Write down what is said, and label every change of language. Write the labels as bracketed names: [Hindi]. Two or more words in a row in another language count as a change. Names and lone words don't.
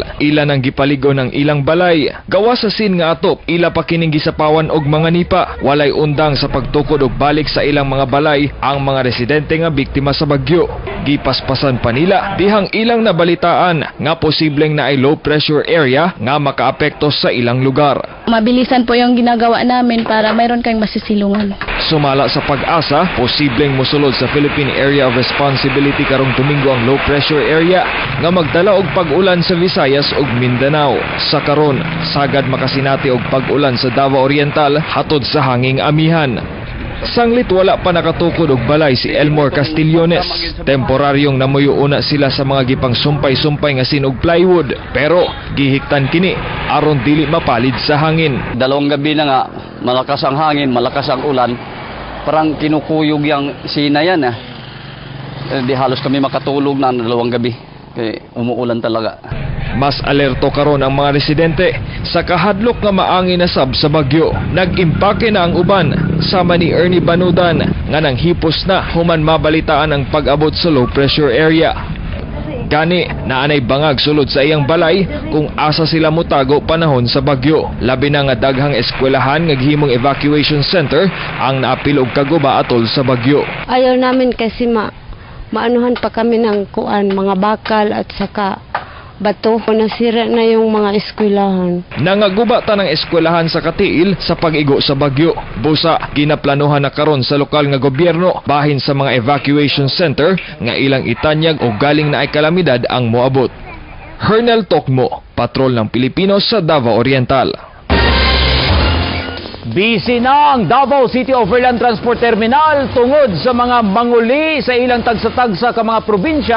[Cebuano] Ilan ang gipaligo ng ilang balay. Gawa sa sin nga atop, ila pa kining gisapawan og mga nipa. Walay undang sa pagtukod og balik sa ilang mga balay ang mga residente nga biktima sa bagyo. Gipaspasan pa nila dihang ilang nabalitaan nga posibleng na ay low pressure area nga makaapekto sa ilang lugar. [Filipino] Mabilisan po yung ginagawa namin para mayroon kayong masisilungan. [Cebuano] Sumala sa pag-asa, posibleng musulod sa Philippine Area of Responsibility karong Domingo ang low pressure area nga magdala og pag-ulan sa Visayas ug Mindanao. Sa karon, sagad makasinati og pag-ulan sa Davao Oriental hatod sa hanging amihan. Sanglit wala pa nakatukod og balay si Elmore Castillones. Temporaryong namuyuuna sila sa mga gipang sumpay-sumpay nga sinog plywood, pero gihiktan kini aron dili mapalid sa hangin. [Filipino] Dalawang gabi na nga, malakas ang hangin, malakas ang ulan. Parang kinukuyog yung sina yan. Di halos kami makatulog na dalawang gabi. Kaya umuulan talaga. [Cebuano] Mas alerto karon ang mga residente sa kahadlok nga maangin na sab sa bagyo. Nag-impake na ang uban sama ni Ernie Banudan nga nang hipos na human mabalitaan ang pag-abot sa low pressure area. Gani, naanay bangag sulod sa iyang balay kung asa sila mutago panahon sa bagyo. Labi na nga daghang eskwelahan nga gihimong evacuation center ang naapil og kaguba atol sa bagyo. [Filipino] Ayaw namin kasi maanuhan pa kami ng kuan, mga bakal at saka bato. Nasira na yung mga eskwelahan. [Cebuano] Nangaguba ta ng eskwelahan sa Katiil sa pag-igo sa bagyo. Busa, ginaplanuhan na karon sa lokal nga gobyerno bahin sa mga evacuation center nga ilang itanyag o galing na ay kalamidad ang moabot. [Filipino] Hernel Tokmo, Patrol ng Pilipino sa Davao Oriental. [Cebuano] Busy na ang Davao City Overland Transport Terminal tungod sa mga manguli sa ilang tagsa-tagsa ka mga probinsya.